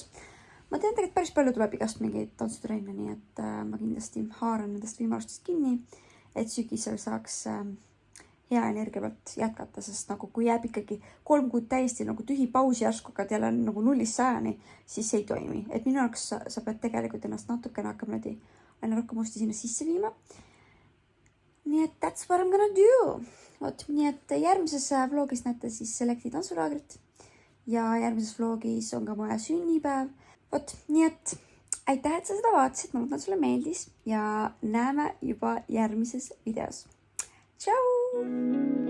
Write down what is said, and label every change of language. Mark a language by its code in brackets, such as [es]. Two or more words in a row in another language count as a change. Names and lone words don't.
[et] Ma tean tegelikult päris palju tuleb igast mingeid tantsutrenne, nii et ma kindlasti haaran nendest võimalustest kinni, et sügisel saaks hea energia pealt jätkata, sest nagu kui jääb ikkagi 3 kuud täiesti nagu tühi pausi järsku, aga jälle nagu 0-100, siis see ei toimi. Et minu jaoks sa pead tegelikult ennast natukene hakkama aina rohkem uuesti sinna sisse viima. Nii et [en] that's what I'm gonna do. [et] Nii et järgmises vlogis näete siis Selecti tantsulaagrit ja järgmises vlogis on ka mu sünnipäev. Nii et aitäh, et sa seda vaatasid, ma loodan, sulle meeldis ja näeme juba järgmises videos. Tšau!